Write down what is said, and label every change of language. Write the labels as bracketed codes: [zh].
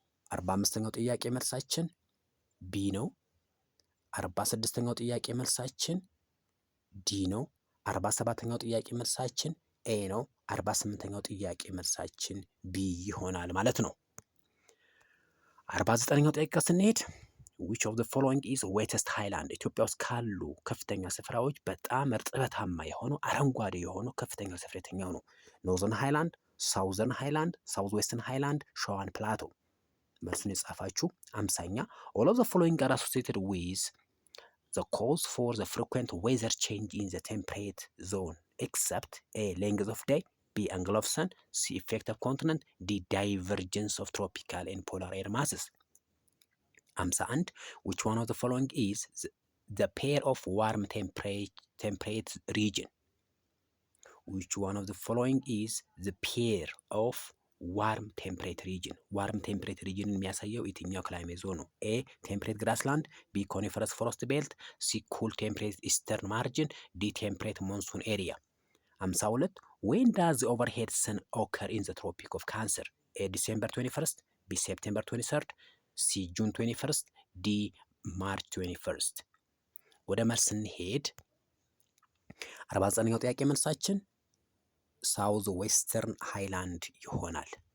[am] 45ኛው ጥያቄ መልሳችን ቢ ነው። 46ኛው ጥያቄ መልሳችን ዲ ነው። 47ኛው ጥያቄ መልሳችን ኤ ነው። 48ኛው ጥያቄ መልሳችን ቢ ይሆናል ማለት ነው። 49ኛው ጥያቄ ስንሄድ [en] which of the following is wettest highland? [am] ኢትዮጵያ ውስጥ ካሉ ከፍተኛ ስፍራዎች በጣም እርጥበታማ የሆነው አረንጓዴ የሆነው ከፍተኛ ስፍራ የትኛው ነው? [en] ኖርዘርን ሃይላንድ፣ ሳውዘርን ሃይላንድ፣ ሳውዝ ዌስተርን ሃይላንድ፣ ሸዋን ፕላቶ። [am] መልሱን የጻፋችሁ [en] 50ኛ all of the following are associated with the cause for the frequent weather change in the temperate zone except A length of day, B angle of sun, C effect of continent, D divergence of tropical and polar air masses. 51 which one of the following is the pair of warm temperate region? which one of the following is the pair of warm temperate region? [am] ዋርም ቴምፕሬት ሪጅን የሚያሳየው የትኛው ክላይሜት ዞን ነው? [en] ኤ ቴምፕሬት ግራስላንድ፣ ቢ ኮኒፈረስ ፎረስት ቤልት፣ ሲ ኩል ቴምፕሬት ኢስተርን ማርጅን፣ ዲ ቴምፕሬት ሞንሱን ኤሪያ። 52 when does the overhead sun occur in the tropic of cancer? ኤ ዲሴምበር 21st፣ ቢ ሴፕቴምበር 23rd፣ ሲ ጁን 21st፣ ዲ ማርች 21st። [am] ወደ መልስ ስንሄድ 49ኛው ጥያቄ መልሳችን ሳውዝ ዌስተርን ሃይላንድ ይሆናል።